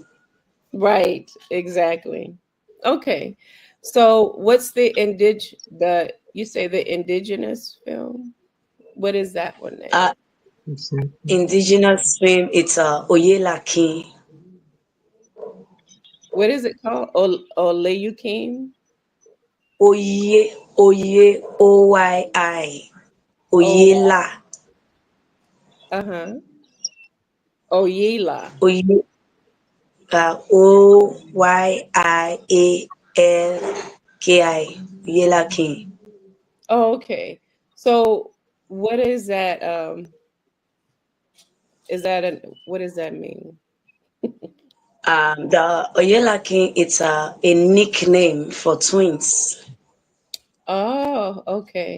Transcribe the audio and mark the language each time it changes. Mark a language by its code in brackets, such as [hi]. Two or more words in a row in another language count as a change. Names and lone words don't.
[en] Right. Exactly. Okay. So, what's the you say the indigenous film? What is that one Uh, name? Exactly. indigenous film, it's Oyelaki. What is it called? Oleyukim? Oye, Oyi, Oh, Oyela, uh-huh. Oyela. Oye, Oyalaki, Oyelaki. Oh, okay. So, what is that? What does that mean? The Oyelaki, it's a nickname for twins. Oh, okay.